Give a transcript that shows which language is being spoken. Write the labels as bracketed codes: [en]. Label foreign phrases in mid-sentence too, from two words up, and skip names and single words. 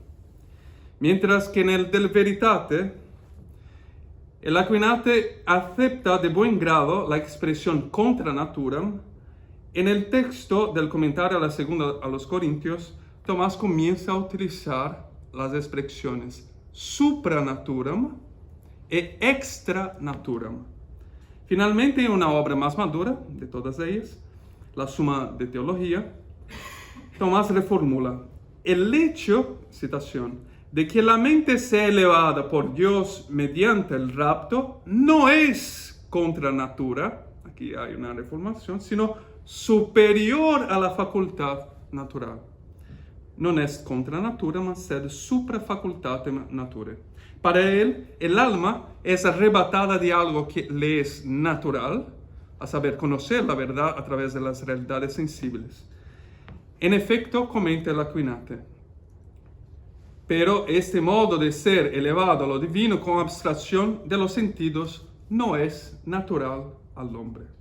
[es] Mientras que en el del Veritate, el Aquinas acepta de buen grado la expresión [la] contra naturam, [es] en el texto del comentario a la segunda a los Corintios, Tomás comienza a utilizar las expresiones [la] supranaturam e extra naturam. [es] Finalmente, en una obra más madura de todas ellas, la Summa de Teología, Tomás reformula: el hecho, citación, de que la mente sea elevada por Dios mediante el rapto no es contra natura, aquí hay una reformación, sino superior a la facultad natural. No es [la] contra natura, mas sed supra facultatem naturae. [es] Para él, el alma es arrebatada de algo que le es natural, a saber, conocer la verdad a través de las realidades sensibles. En efecto, comenta el Aquinnate, pero este modo de ser elevado a lo divino con abstracción de los sentidos no es natural al hombre.